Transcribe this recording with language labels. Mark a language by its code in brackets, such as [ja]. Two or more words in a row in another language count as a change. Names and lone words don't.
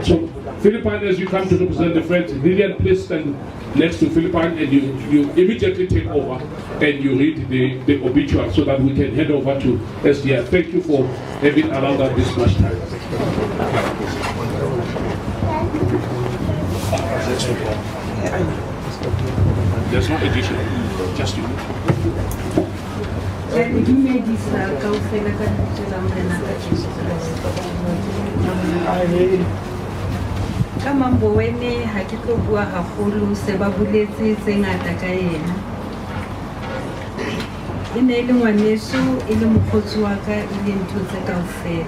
[en] So Philippine, as you come to represent the friends, Lillian, please stand next to Philippine, and you immediately take over and you read the obituary so that we can head over to SGI. Thank you for having allowed us this much time. There's no addition, just you. [st] Ka Mboweni ha ke tlo bua haholo se ba buletse tse ngata ka yena. E ne le ngwaneso e le mokgotsi wa ka e le ntho tse kaofela.